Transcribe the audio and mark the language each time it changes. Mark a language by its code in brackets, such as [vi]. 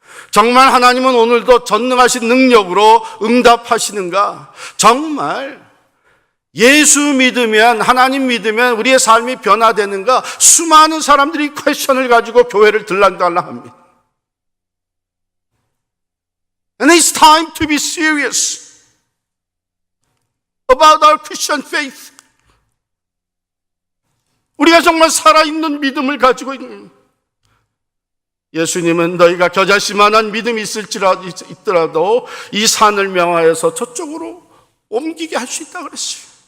[ko] 정말 하나님은 오늘도 전능하신 능력으로 응답하시는가? 정말 예수 믿으면, 하나님 믿으면 우리의 삶이 변화되는가? 수많은 사람들이 퀘스천을 가지고 교회를 들락달락합니다. [en] And it's time to be serious about our Christian faith. [ko] 우리가 정말 살아있는 믿음을 가지고 있는, 예수님은 너희가 겨자씨만한 믿음이 있더라도 이 산을 명하여서 저쪽으로 옮기게 할 수 있다고 그랬어요.